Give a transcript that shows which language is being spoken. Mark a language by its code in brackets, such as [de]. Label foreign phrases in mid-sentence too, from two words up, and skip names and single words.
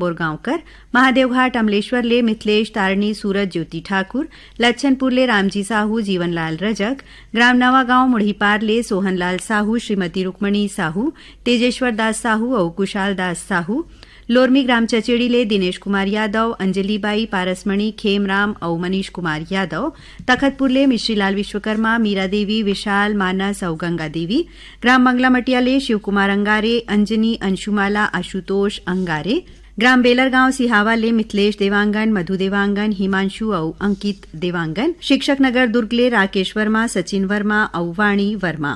[hne] बोरगांवकर, महादेवघाट अमलेश्वर ले मिथिलेश तारणी सूरज ज्योति ठाकुर, लच्छनपुर ले रामजी साहू जीवनलाल रजक, ग्राम नवागांव मुढ़ीपार ले सोहनलाल साहू श्रीमती रुक्मणी साहू, तेजेश्वर दास साहू और कुशाल दास साहू, लोरमी ग्राम चचेड़ी ले दिनेश कुमार यादव, अंजलिबाई पारसमणि खेमराम और मनीष कुमार यादव, तखतपुर ले मिश्रीलाल विश्वकर्मा, मीरा देवी विशाल मानस और गंगा देवी, ग्राम मंगला मटिया ले शिव कुमार अंगारे, अंजनी अंशुमाला आशुतोष अंगारे, ग्राम बेलरगांव सिहावा ले मिथिलेश देवांगन, मधु देवांगन, हिमांशु और अंकित देवांगन, शिक्षक नगर दुर्ग ले राकेश वर्मा, सचिन वर्मा और वाणी वर्मा।